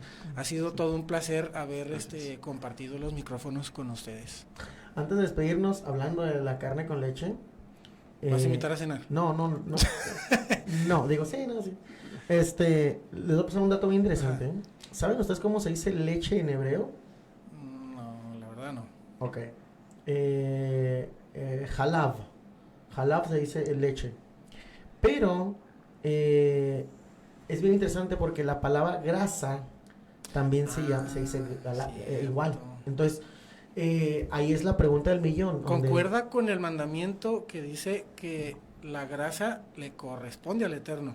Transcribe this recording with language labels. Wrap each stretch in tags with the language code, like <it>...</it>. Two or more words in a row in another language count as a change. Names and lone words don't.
<es>Ha sido todo un placer haber compartido los micrófonos con ustedes. Antes de despedirnos, hablando de la carne con leche. ¿Vas a invitar a cenar? No. No, digo, sí, no, sí. Les voy a pasar un dato bien interesante. Ajá. ¿Saben ustedes cómo se dice leche en hebreo? No, la verdad no. Ok. Halav. Halav se dice leche. Pero es bien interesante porque la palabra grasa también se dice igual. cierto. Entonces, ahí es la pregunta del millón. donde- Concuerda con el mandamiento que dice que la grasa le corresponde al Eterno.</es>